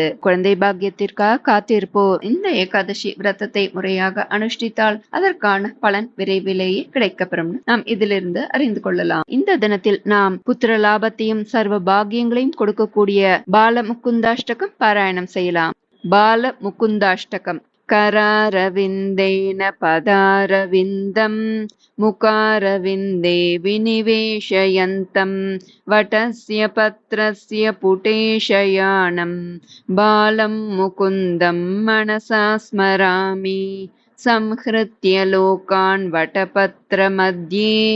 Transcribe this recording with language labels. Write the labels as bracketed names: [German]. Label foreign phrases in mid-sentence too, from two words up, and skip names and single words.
[Tamil] குழந்தை பாக்கியத்திற்காக காத்திருப்போர் இந்த ஏகாதசி விரதத்தை முறையாக அனுஷ்டித்தால் அதற்கான பலன் விரைவிலேயே கிடைக்கப்பெறும் நாம் இதிலிருந்து அறிந்து கொள்ளலாம். இந்த தினத்தில் நாம் புத்திர லாபத்தையும் சர்வ பாக்கியங்களையும் கொடுக்கக்கூடிய பால முகுந்தாஷ்டகம் பாராயணம் செய்யலாம். பால முகுந்தாஷ்டகம். [Sanskrit] करारविन्देन पदारविन्दं मुकारविन्दे विनिवेशयन्तं वटस्य पत्रस्य पुटेशयानं बालं मुकुन्दं मनसा स्मरामि संहृत्य लोकान् वटपत्रमध्ये